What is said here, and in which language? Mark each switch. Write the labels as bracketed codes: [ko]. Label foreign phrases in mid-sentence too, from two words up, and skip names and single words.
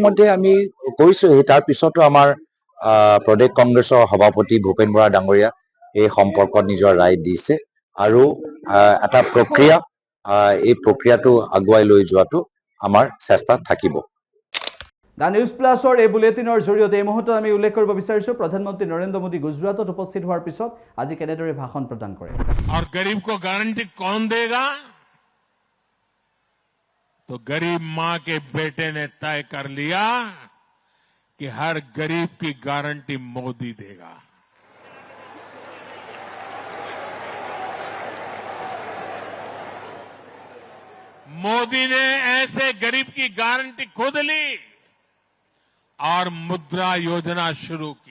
[as] ইতিমধ্যে আমি কৈছো তাৰ পিছতো আমাৰ প্ৰদেশ কংগ্ৰেছৰ সভাপতি ভূপেন বৰা ডাঙৰীয়া এই সম্পৰ্কত নিজৰ ৰায় দিছে আৰু এটা প্ৰক্ৰিয়া এই প্ৰক্ৰিয়াটো আগুৱাই লৈ যোৱাটো আমাৰ চেষ্টা থাকিব। দ্য নিউজ প্লাছৰ এই বুলেটিনৰ জৰিয়তে এই মুহূৰ্তত আমি উল্লেখ কৰিব বিচাৰিছো প্ৰধানমন্ত্ৰী নৰেন্দ্ৰ মোদী গুজৰাটত উপস্থিত হোৱাৰ পিছত আজি কেনেদৰে ভাষণ প্ৰদান কৰে। [hi] और गरीब को गारंटी कौन देगा? तो गरीब मां के बेटे ने तय कर लिया कि हर गरीब की गारंटी मोदी देगा। मोदी ने ऐसे गरीब की गारंटी खुद ली और मुद्रा योजना शुरू की।